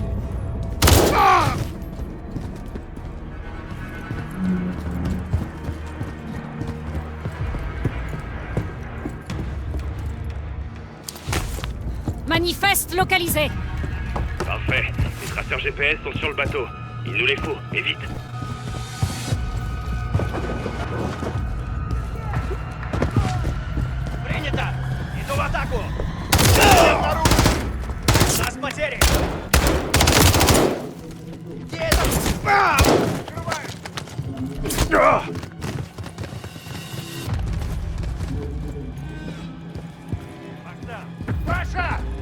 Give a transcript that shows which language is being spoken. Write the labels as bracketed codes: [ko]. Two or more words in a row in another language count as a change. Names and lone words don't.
[fr] Manifeste localisé. Parfait. Les traceurs GPS sont sur le bateau. Il nous les faut, et vite. [ru] Принято! Иду в атаку! У нас потери! Где это? Паша!